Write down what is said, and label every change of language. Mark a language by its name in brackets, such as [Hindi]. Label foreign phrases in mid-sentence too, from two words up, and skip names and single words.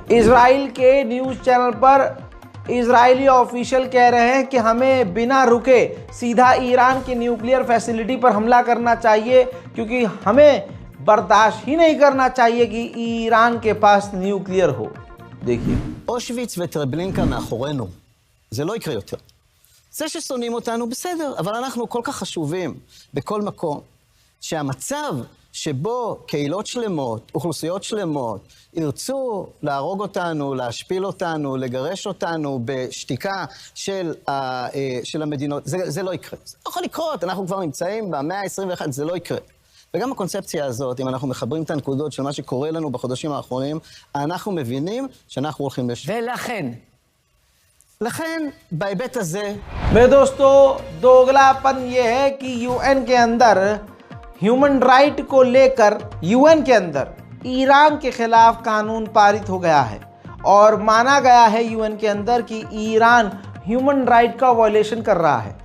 [Hindi] इजराइल के [English] news channel [Hindi] पर इजरायली ऑफिशियल कह रहे हैं कि हमें बिना रुके सीधा ईरान की [English] nuclear facility [Hindi] पर हमला करना चाहिए, क्योंकि हमें बर्दाश्त ही नहीं करना चाहिए कि ईरान के पास न्यूक्लियर हो। देखिए, [Hebrew] אושוויץ וטרבלינקה מאחורינו. זה לא יקרה יותר. זה ששונאים אותנו בסדר, אבל אנחנו כל כך חשובים בכל מקום, שהמצב שבו קהילות שלמות, אוכלוסיות שלמות, ירצו להרוג אותנו, להשפיל אותנו, לגרש אותנו בשתיקה של המדינות, זה לא יקרה. זה לא יכול לקרות, אנחנו כבר נמצאים במאה ה-21, זה לא יקרה. וגם הקונספציה הזאת, אם אנחנו מחברים את הנקודות של מה שקורה לנו בחודשים האחרונים, אנחנו מבינים שאנחנו הולכים לכן, בהיבט הזה... [Hindi] मेरे दोस्तों, दोगलापन ये है कि यूएन के अंदर [English] human right [Hindi] को लेकर यूएन के अंदर ईरान के खिलाफ कानून पारित हो गया है और माना गया है यूएन के अंदर कि ईरान [English] human right [Hindi] का वायलेशन कर रहा है।